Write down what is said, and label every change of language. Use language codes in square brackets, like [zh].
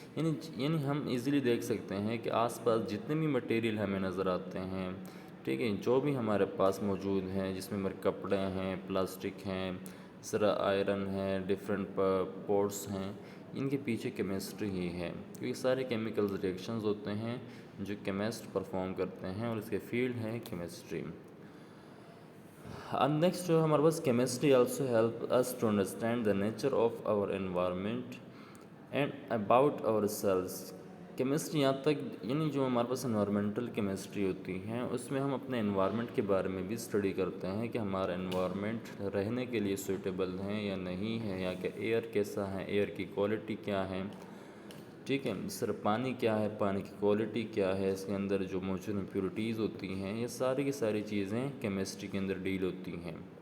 [ur] یعنی ہم ایزیلی دیکھ سکتے ہیں کہ آس پاس جتنے بھی مٹیریل ہمیں نظر آتے ہیں, ٹھیک ہے, جو بھی ہمارے پاس موجود ہیں, جس میں ہمارے کپڑے ہیں, پلاسٹک ہیں, اس طرح آئرن ہے, ڈفرینٹ پورٹس ہیں, ان کے پیچھے کیمسٹری ہی ہے, کیونکہ سارے کیمیکلز ریئیکشنز ہوتے ہیں جو کیمسٹ پرفارم کرتے ہیں, اور اس کے فیلڈ ہے کیمسٹری. [en] And next [ur] جو ہمارے پاس [en] chemistry also help us to understand the nature of our environment and about ourselves. [ur] Chemistry یہاں تک یعنی جو ہمارے پاس انوائرمنٹل کیمسٹری ہوتی ہیں اس میں ہم اپنے انوائرمنٹ کے بارے میں بھی اسٹڈی کرتے ہیں کہ ہمارا انوائرمنٹ رہنے کے لیے سوٹیبل ہے یا نہیں ہے, یا کہ ایئر کیسا ہے, ایئر کی کوالٹی کیا ہے, ٹھیک ہے, اس طرح پانی کیا ہے, پانی کی کوالٹی کیا ہے, اس کے اندر جو موجود امپیورٹیز ہوتی ہیں, یہ ساری کی ساری چیزیں کیمسٹری کے اندر ڈیل ہوتی ہیں.